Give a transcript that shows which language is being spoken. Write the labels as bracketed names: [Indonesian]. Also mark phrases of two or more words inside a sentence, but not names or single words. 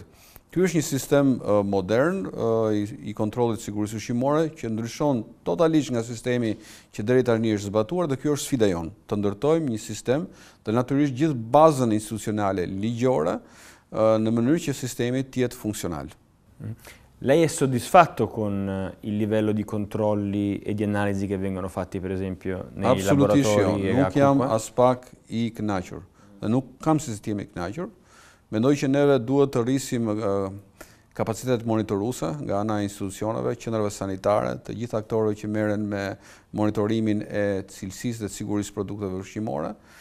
[Albanian] Ky është një sistem modern i kontrollit sigurisë ushqimore që ndryshon totalisht nga sistemi që deri tani është zbatuar dhe kjo është sfida jonë, të ndërtojmë një sistem dhe natyrisht gjithë bazën institucionale ligjore në mënyrë që sistemi të jetë funksional. [Italian] Lei è soddisfatto con il livello di controlli e di analisi che vengono fatti per esempio nei laboratori? [Albanian] Nuk jam as pak I kënaqur dhe nuk kam se si jam I kënaqur. Mendoj që neve duhet të rrisim kapacitet monitoruese nga ana e institucioneve, qendrave sanitare, të gjithë aktorëve që merren me monitorimin e cilësisë dhe sigurisë produkteve ushqimore.